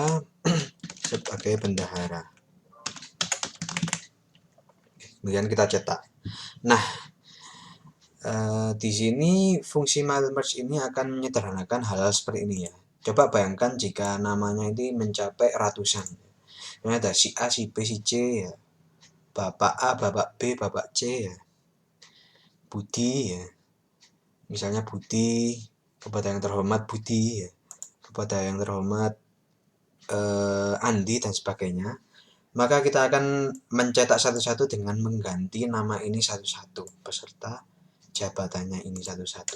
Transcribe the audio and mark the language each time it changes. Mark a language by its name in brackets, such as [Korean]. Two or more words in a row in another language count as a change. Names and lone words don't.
[Indonesian] Sebagai bendahara. Kemudian kita cetak. Nah, di sini fungsi [English] mail merge [Indonesian] ini akan menyederhanakan hal-hal seperti ini ya. Coba bayangkan jika namanya ini mencapai ratusan. Ini ada si A, si B, si C ya. Bapak A, Bapak B, Bapak C ya. Budi ya. Misalnya Budi, kepada yang terhormat Budi ya. Kepada yang terhormat Andi dan sebagainya. Maka kita akan mencetak satu-satu dengan mengganti nama ini satu-satu beserta jabatannya ini satu-satu.